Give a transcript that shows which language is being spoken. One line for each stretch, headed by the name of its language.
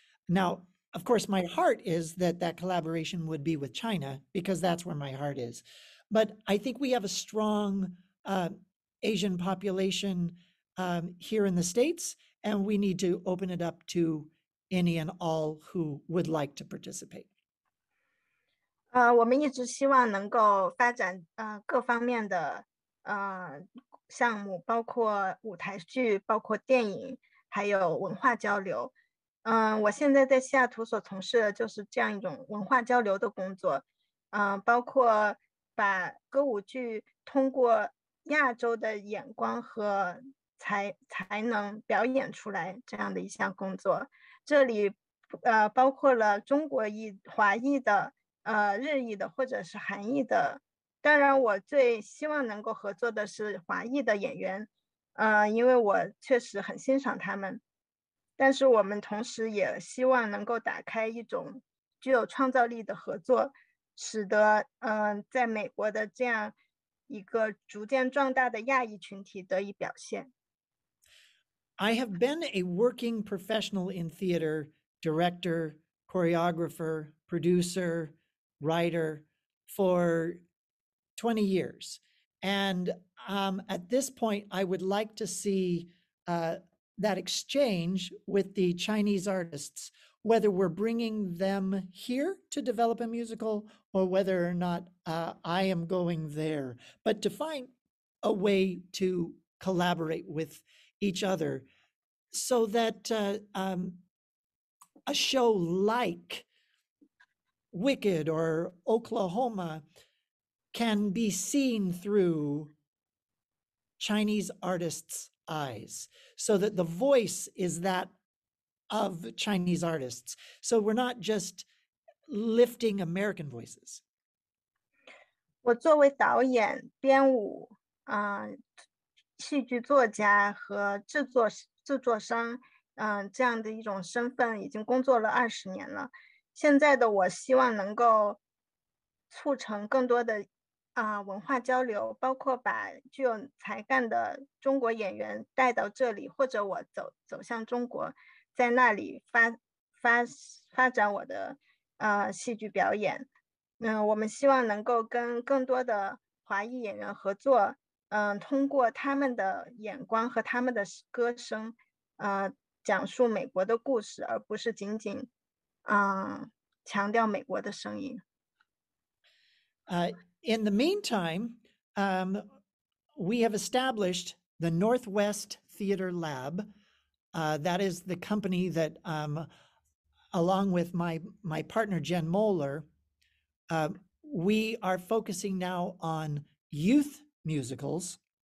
English: Now, of course, my heart is that collaboration would be with China because that's where my heart is. But I think we have a strong Asian population here in the States, and we need to open it up to any and all who would like to participate.
Chinese: 我们一直希望能够发展各方面的项目，包括舞台剧，包括电影，还有文化交流。我现在在西雅图所从事的就是这样一种文化交流的工作，包括把歌舞剧通过亚洲的眼光和才能表演出来这样的一项工作。这里包括了中国裔、华裔的、日裔的或者是韩裔的。当然，我最希望能够合作的是华裔的演员，因为我确实很欣赏他们。但是我们同时也希望能够打开一种具有创造力的合作，使得在美国的这样一个逐渐壮大的亚裔群体得以表现。
English: I have been a working professional in theater, director, choreographer, producer, writer for 20 years. And at this point, I would like to see that exchange with the Chinese artists, whether we're bringing them here to develop a musical or whether or not I am going there, but to find a way to collaborate with each other so that a show like Wicked or Oklahoma can be seen through Chinese artists' eyes, so that the voice is that of Chinese artists. So we're not just lifting American voices.
Chinese: 我作为导演、编舞、戏剧作家和制作商，这样的一种身份已经工作了20年了。现在的我希望能够促成更多的文化交流，包括把具有才干的中国演员带到这里，或者我走向中国，在那里发展我的戏剧表演。我们希望能够跟更多的华裔演员合作，通过他们的眼光和他们的歌声，讲述美国的故事，而不是仅仅强调美国的声音。
English: In the meantime, we have established the Northwest Theater Lab. That is the company that, along with my partner, Jen Moeller, we are focusing now on youth musicals.